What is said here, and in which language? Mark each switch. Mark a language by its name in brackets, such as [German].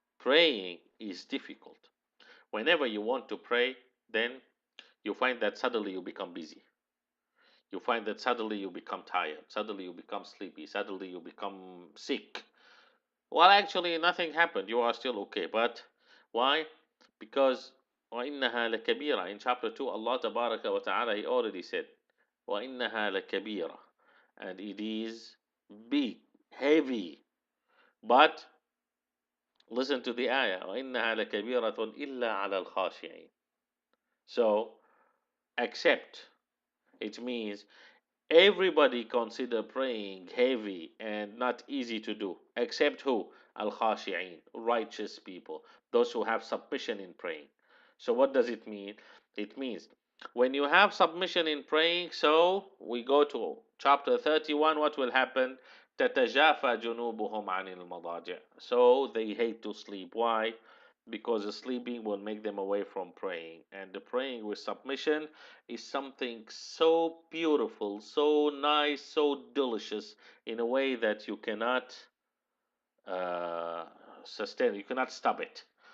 [English] Praying is difficult. Whenever you want to pray, then you find that suddenly you become busy. You find that suddenly you become tired. Suddenly you become sleepy. Suddenly you become sick. Well, actually, nothing happened. You are still okay. But why? Because [Arabic] وَإِنَّهَا لَكَبِيرَةٌ. [English] In chapter 2, Allah Tabaraka wa Ta'ala, He already said, [Arabic] وَإِنَّهَا لَكَبِيرَةٌ. [English] And it is big, heavy. But listen to the ayah. [Arabic] وَإِنَّهَا لَكَبِيرَةٌ إِلَّا عَلَى الْخَاشِعِينَ. [English] So, accept. It means everybody consider praying heavy and not easy to do, except who? Al-khashi'in, righteous people, those who have submission in praying. So what does it mean? It means when you have submission in praying, so we go to chapter 31, what will happen? [Arabic] تتجافى جنوبهم عن المضاجع. [English] So they hate to sleep. Why? Because the sleeping will make them away from praying. And the praying with submission is something so beautiful, so nice, so delicious in a way that you cannot uh, sustain. You cannot stop it.